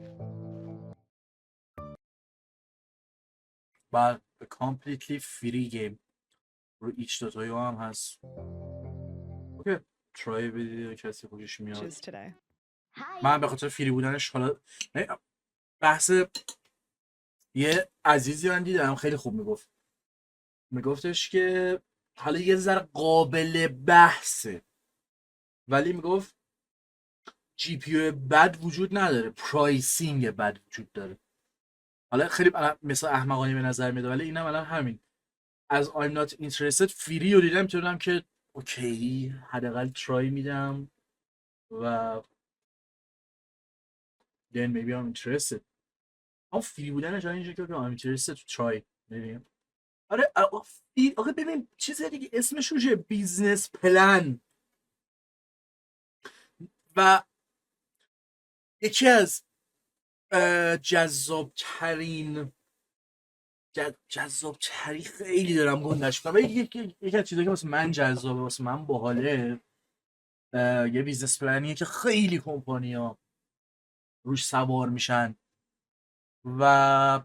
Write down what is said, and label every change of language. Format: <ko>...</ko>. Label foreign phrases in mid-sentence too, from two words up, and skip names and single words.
<en>But a completely free game.</en> <fa>رو ایچ دوتایی هم هست. اوکی. ترای بدید کسی خوشش میاد. من به خاطر فری بودنش حالا بحث یه عزیزی من دیدم خیلی خوب میگفتش که حالا یه ذره قابل بحثه، ولی میگفت جی پی یو بد وجود نداره، پرایسینگ بد وجود داره. حالا خیلی مثلا احمقانه به نظر میاد ولی اینم الان همین از</fa> <en>I'm not interested</en> <fa>فری رو دیدم میتونم که اوکی حداقل ترای میدم و</fa> <en>then maybe I'm interested.</en> <fa>اما فری بودنش اینجا که</fa> <en>I'm interested to try</en> <fa>ببین. آره آخه ببین چیز دیگه اسمش روشه</fa> <en>business plan</en> <fa>و یکی از جذابترین خیلی دارم گندش کنم یکی از چیزایی که واسه من جذابه واسه من باحاله یه</fa> <en>business plan</en> <fa>که خیلی کمپانی‌ها روش سوار میشن و</fa>